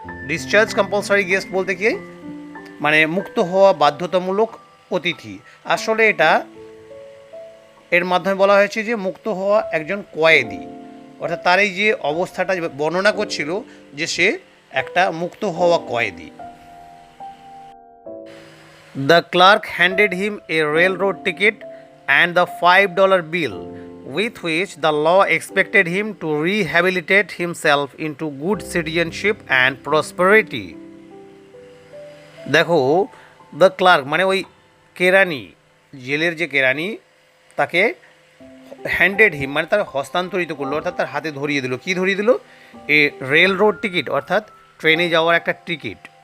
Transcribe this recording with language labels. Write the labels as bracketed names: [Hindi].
[Bangla] Discharge compulsory guest বলতে কি মানে মুক্ত হওয়া বাধ্যতামূলক অতিথি। আসলে এটা এর মাধ্যমে বলা হয়েছে যে মুক্ত হওয়া একজন কয়েদি, অর্থাৎ তার এই যে অবস্থাটা বর্ণনা করছিল যে সে একটা মুক্ত হওয়া কয়েদি। [English] The clerk handed him a railroad ticket and the $5 bill with which the law expected him to rehabilitate himself into good citizenship and prosperity. [Bangla] দেখো [English] the clerk [Bangla] মানে ওই কেরানি, জেলের যে কেরানি, তাকে [English] handed him [Bangla] মানে তার হস্তান্তরিত করলো, অর্থাৎ তার হাতে ধরিয়ে দিল। কি ধরিয়ে দিল? [English] a railroad ticket, [Bangla] অর্থাৎ ট্রেনে যাওয়ার একটা টিকিট।